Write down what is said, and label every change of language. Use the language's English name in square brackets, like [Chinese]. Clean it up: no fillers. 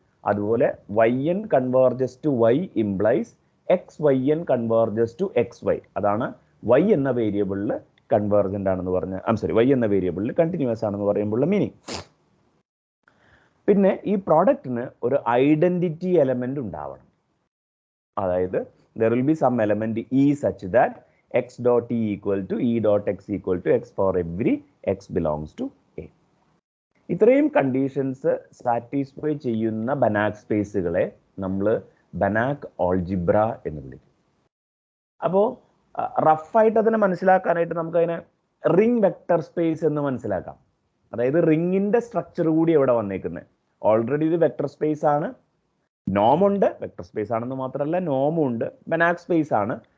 [Malayalam] അതുപോലെ [English] Y N converges to Y implies X Y N converges to X Y. [Malayalam] അതാണ് Y എന്ന വേരിയബിളിൽ convergent ആണെന്ന് പറഞ്ഞ വൈ എന്ന വേരിയബിളിൽ കണ്ടിന്യൂസ് ആണെന്ന് പറയുമ്പോഴുള്ള മീനിങ്. പിന്നെ ഈ പ്രോഡക്റ്റിന് ഒരു ഐഡന്റിറ്റി എലമെന്റ് ഉണ്ടാവണം. അതായത് [English] there will be some element E such that x dot E equal to E dot x equal to x for every x belongs to A. [Malayalam] ഇത്രയും കണ്ടീഷൻസ് സാറ്റിസ്ഫൈ ചെയ്യുന്ന ബനാക് സ്പേസുകളെ നമ്മൾ ബനാക് algebra എന്ന് വിളിക്കും. അപ്പോൾ റഫായിട്ട് അതിനെ മനസ്സിലാക്കാനായിട്ട് നമുക്കതിനെ റിംഗ് വെക്ടർ സ്പേസ് എന്ന് മനസ്സിലാക്കാം. അതായത് റിങ്ങിന്റെ സ്ട്രക്ചർ കൂടി എവിടെ വന്നേക്കുന്നത്. ഓൾറെഡി ഇത് വെക്ടർ സ്പേസ് ആണ്, നോമുണ്ട്, വെക്ടർ സ്പേസ് ആണെന്ന് മാത്രമല്ല നോമും ഉണ്ട്, ബനാക് സ്പേസ് ആണ്.